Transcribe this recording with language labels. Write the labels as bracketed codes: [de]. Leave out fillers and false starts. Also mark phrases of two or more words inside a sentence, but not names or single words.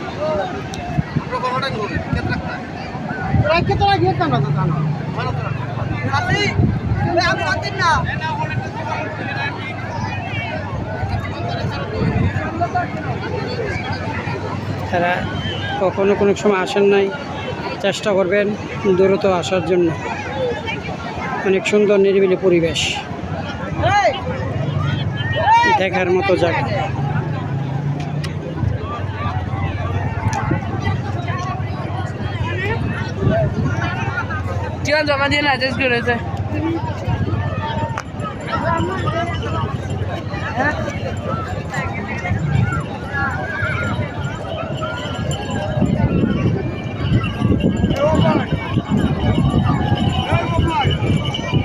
[bn] তারা কখনো কোনো সময় আসেন নাই, চেষ্টা করবেন দ্রুত আসার জন্য। অনেক সুন্দর নিরিবিলি পরিবেশ, দেখার মতো জায়গা। [id] Jangan sama dia lah, [en] just good aja. [bn] এই